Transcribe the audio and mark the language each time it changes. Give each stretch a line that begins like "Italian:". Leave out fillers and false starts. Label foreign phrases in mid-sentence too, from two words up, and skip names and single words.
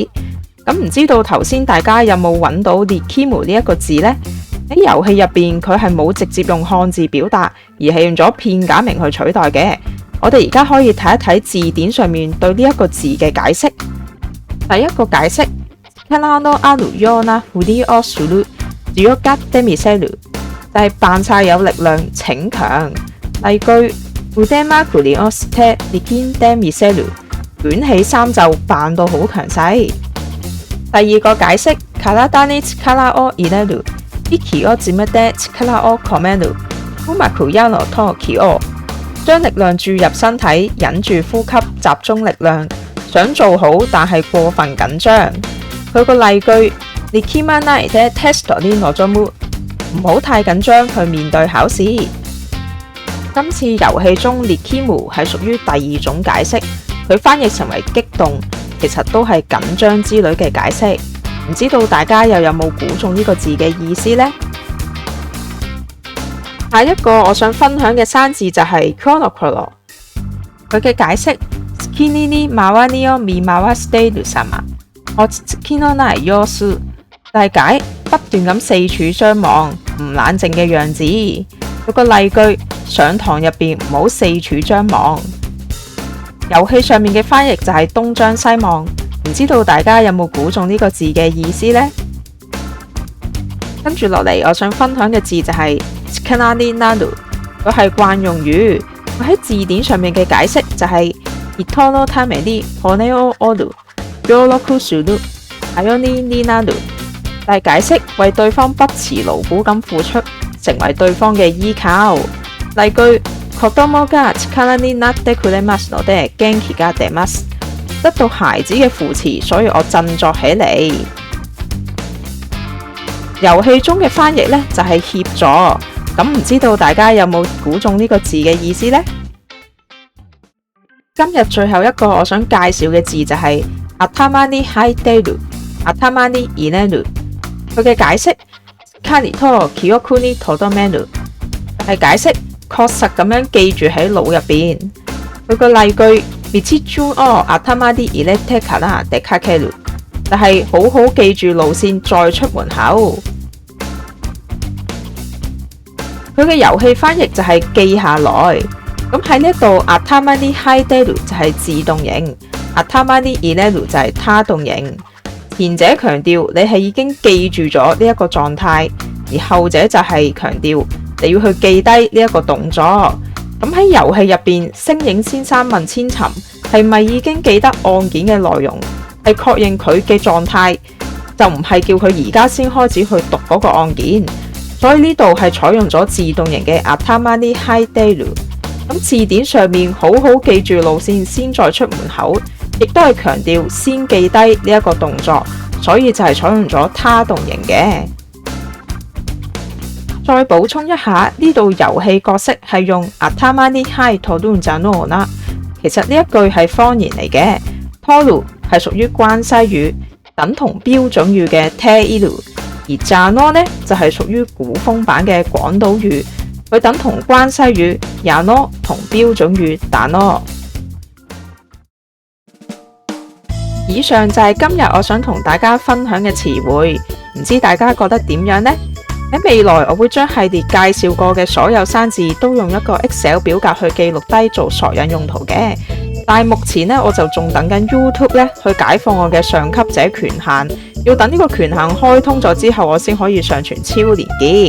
Cantonese: 咁唔知道頭先大家有冇揾到リキム呢一個字呢？喺遊戲入邊佢係冇直接用漢字表達，而係用咗片假名去取代嘅。我哋而家可以睇一睇字典上面對呢一個字嘅解釋。第一個解釋，
Japanese: 力のあるようなふりをする、強がってみせる，
Cantonese: 就係扮晒有力量，逞強。例句，
Japanese: 腕まくりをして力んでみせる，
Cantonese: 捲起衫袖扮到好強勢。第二個解釋，
Japanese: 體に力を入れる、息を詰めて力を込める、うまくやろうと気を，
Cantonese: 將力量注入身體，忍住呼吸，集中力量，想做好但係過分緊張。佢個例句，
Japanese: 力まないでテストに臨む，
Cantonese: 唔好太緊張去面對考試。今次遊戲中リキム係屬於第二種解釋，佢翻譯成為激動，其實都係緊張之類嘅解釋。唔知道大家又有冇估中呢個字嘅意思呢？下一個我想分享嘅生字就係コロコロ，佢嘅解釋，
Japanese: 好きに周りを見回している様、落ち着きのない様子，
Cantonese: 大解不斷咁四處張望，唔冷靜嘅樣子。佢個例句，上堂入邊唔好四處張望。遊戲上面嘅翻譯就係東張西望，唔知道大家有冇估中呢個字嘅意思呢？跟住落嚟，我想分享嘅字就係
Japanese: 力になる，
Cantonese: 佢係慣用語。佢喺字典上面嘅解釋就係
Japanese: 人のために骨を折る、協力する、頼りになる。
Cantonese: 但係解釋為對方不辭勞苦咁付出，成為對方嘅依靠。例句：
Japanese: 子供が力になってくれますので元気が出ます。
Cantonese: 得到孩子嘅扶持，所以我振作起嚟。遊戲中嘅翻譯呢，就係協助，咁唔知道大家有冇估中呢個字嘅意思呢？今日最後一個我想介紹嘅字就係
Japanese: 頭に入ってる、頭に入れる。
Cantonese: 佢嘅解釋
Japanese: しっかりと記憶に留める，
Cantonese: 係解釋確實咁樣記住喺腦入邊。佢個例句
Japanese: 道順を頭に入れてから出かける，
Cantonese: 就係好好記住路線再出門口。佢嘅遊戲翻譯就係記下來。咁喺呢度
Japanese: 頭に入ってる
Cantonese: 就係自動型，
Japanese: 頭に入れる
Cantonese: 就係他動型。前者強調你係已經記住咗呢一個狀態，而後者就係強調你要去記低呢一個動作。咁喺遊戲入邊，星影先生問千尋係咪已經記得案件嘅內容，係確認佢嘅狀態，就唔係叫佢而家先開始去讀嗰個案件。所以呢度係採用咗自動型嘅
Japanese: 頭に入ってる。
Cantonese: 咁字典上面好好記住路線先再出門口，亦都係強調先記低呢一個動作，所以就係採用咗他動型嘅。再補充一下，呢度遊戲角色係用
Japanese: 頭に入っとるんじゃのうな，
Cantonese: 其實呢一句係方言嚟嘅。とる係屬於關西語，等同標準語嘅ている，而じゃの呢就係屬於古風版嘅廣島語。佢等同關西語やの同標準語だの。以上就係今日我想同大家分享嘅詞彙，唔知大家覺得點樣呢？喺未來我會將系列介紹過嘅所有生字都用一個 Excel 表格去記錄低做索引用途嘅，但係目前呢，我就仲等緊 YouTube 咧去解放我嘅上級者權限，要等呢個權限開通咗之後，我先可以上傳超連結。